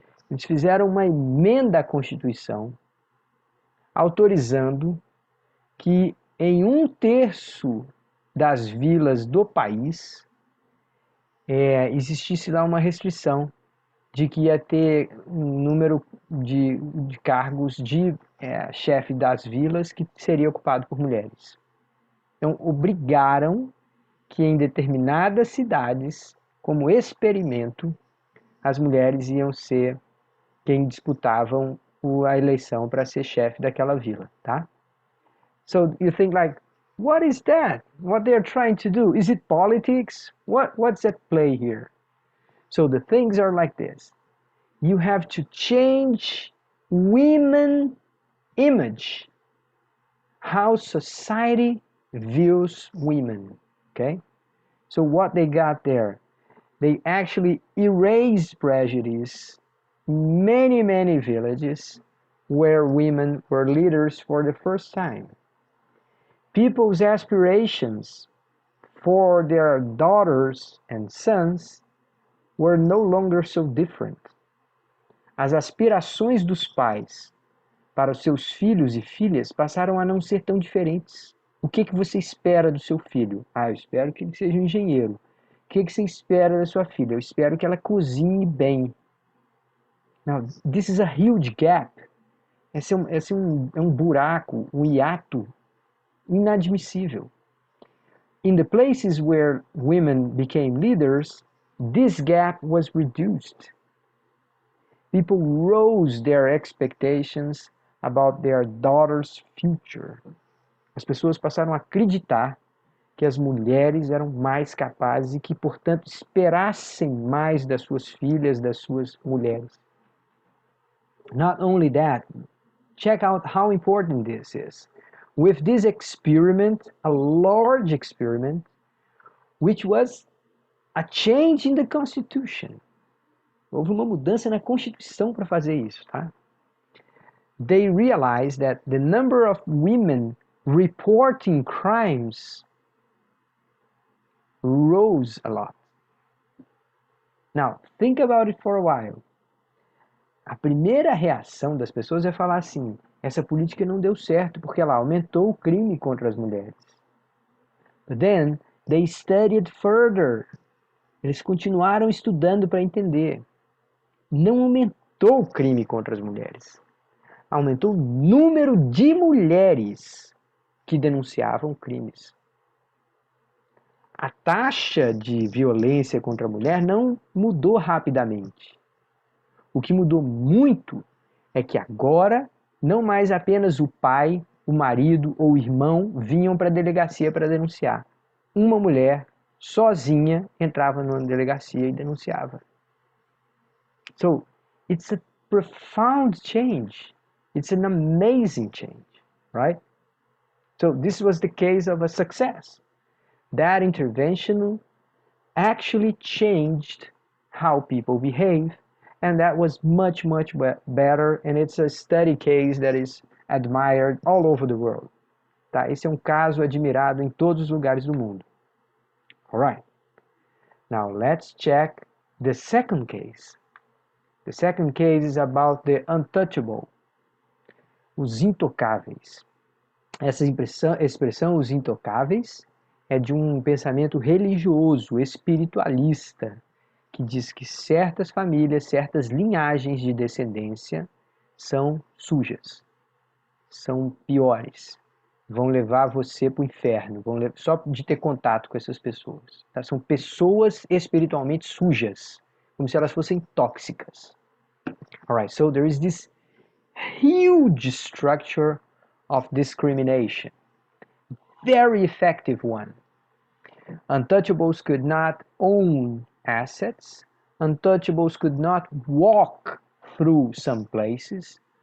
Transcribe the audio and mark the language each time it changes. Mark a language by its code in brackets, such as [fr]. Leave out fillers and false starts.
[pt] Eles fizeram uma emenda à Constituição autorizando que em 1/3 das vilas do país existisse lá uma restrição de que ia ter um número de cargos de chefe das vilas que seria ocupado por mulheres. Então, obrigaram que em determinadas cidades, como experimento, as mulheres iam ser quem disputavam a eleição para ser chefe daquela vila, tá? [en] So you think like, what is that? What they're trying to do? Is it politics? What's at play here? So the things are like this. You have to change women image, how society views women, okay? So what they got there, they actually erased prejudice in many villages where women were leaders for the first time. People's aspirations for their daughters and sons were no longer so different. [pt] As aspirações dos pais para os seus filhos e filhas passaram a não ser tão diferentes. O que você espera do seu filho? Eu espero que ele seja um engenheiro. O que você espera da sua filha? Eu espero que ela cozinhe bem. [en] Now, this is a huge gap. [pt] Esse é um buraco, um hiato inadmissível. [en] In the places where women became leaders, this gap was reduced. People rose their expectations about their daughter's future. [pt] As pessoas passaram a acreditar que as mulheres eram mais capazes e que, portanto, esperassem mais das suas filhas, das suas mulheres. [en] Not only that, check out how important this is. With this experiment, a large experiment, which was a change in the Constitution. [pt] Houve uma mudança na Constituição para fazer isso, tá? [en] They realized that the number of women reporting crimes rose a lot. Now, think about it for a while. [pt] A primeira reação das pessoas é falar assim, essa política não deu certo porque ela aumentou o crime contra as mulheres. [en] But then, they studied further. [pt] Eles continuaram estudando para entender. Não aumentou o crime contra as mulheres. Aumentou o número de mulheres que denunciavam crimes. a taxa de violência contra a mulher não mudou rapidamente. O que mudou muito é que agora não mais apenas o pai, o marido ou o irmão vinham para a delegacia para denunciar. Uma mulher sozinha entrava numa delegacia e denunciava. [en] So, it's a profound change. It's an amazing change, right? So this was the case of a success. That intervention actually changed how people behave, and that was much, much better, and it's a study case that is admired all over the world. [pt] Tá? Esse é um caso admirado em todos os lugares do mundo. Alright. [en] Now let's check the second case. The second case is about the untouchable, os intocáveis. [pt] Essa expressão, os intocáveis, é de um pensamento religioso, espiritualista, que diz que certas famílias, certas linhagens de descendência são sujas, são piores, vão levar você para o inferno, só de ter contato com essas pessoas. Tá? São pessoas espiritualmente sujas, como se elas fossem tóxicas. [en] Alright, so there is this huge structure of discrimination, very effective one. Untouchables could not own assets. Untouchables could not walk through some places.